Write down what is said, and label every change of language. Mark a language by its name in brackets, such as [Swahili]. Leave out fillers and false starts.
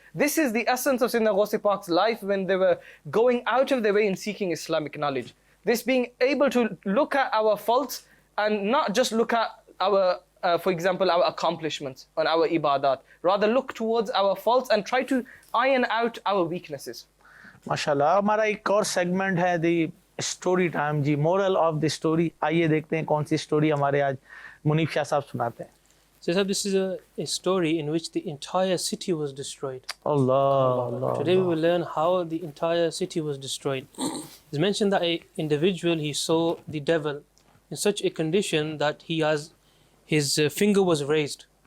[English] This is the essence of Sayyidina Ghaus Pak's life when they were going out of their way in seeking Islamic knowledge. This being able to look at our faults and not just look at our for example, our accomplishments on our ibadat. Rather look towards our faults and try to iron out our weaknesses. [Arabic] ماشاءاللہ. [Urdu] ہمارا ایک اور segment ہے [English] The story time. [Urdu] جی, [English] Moral of the story. [Urdu] آئیے دیکھتے ہیں کون سی story ہمارے آج منیب شاہ صاحب سناتے ہیں. [English] So this is a story in which the entire city was destroyed. [Arabic] Allah. [English] Today we will learn how the entire city was destroyed. It's mentioned that an individual, he saw the devil in such a condition that his finger was raised.